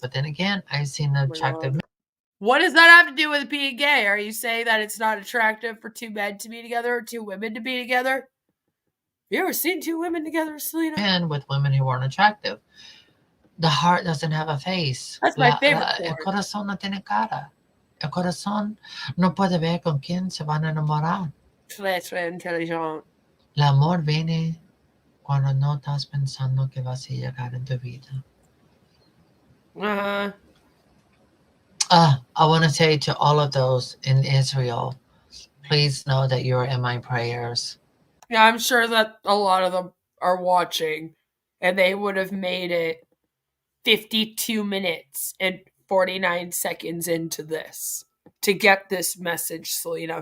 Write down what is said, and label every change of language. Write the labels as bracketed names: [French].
[English] But then again, I've seen attractive men. What does that have to do with being gay? Are you saying that it's not attractive for two men to be together or two women to be together? You ever seen two women together, Selena? Men with women who aren't attractive. The heart doesn't have a face. That's my favorite [Spanish] El [English] part. [Spanish] corazón no tiene cara. El corazón no puede ver con quién se van a enamorar. [French] Très intelligent. [Spanish] El amor viene cuando no estás pensando que vas a llegar en tu vida. Uh-huh. [English] I want to say to all of those in Israel, please know that you are in my prayers. Yeah, I'm sure that a lot of them are watching, and they would have made it 52 minutes and 49 seconds into this to get this message, Selena.